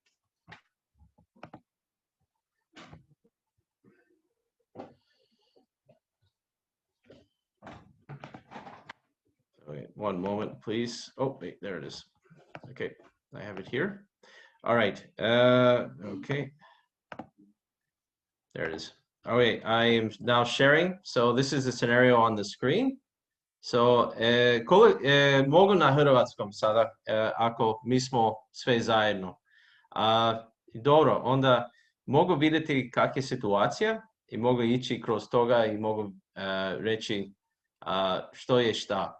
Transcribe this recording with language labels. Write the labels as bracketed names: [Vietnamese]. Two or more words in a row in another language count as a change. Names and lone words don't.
[English] Okay, 1 moment, please. Oh, wait, there it is. Okay, I have it here. All right. Okay. There it is. All right, I am now sharing. So this is the scenario on the screen. So, [Croatian] mogu na hrvatskom sada, ako mi smo sve zajedno. Dobro, onda mogu vidjeti kak je situacija i mogu ići kroz toga i mogu reći što je šta.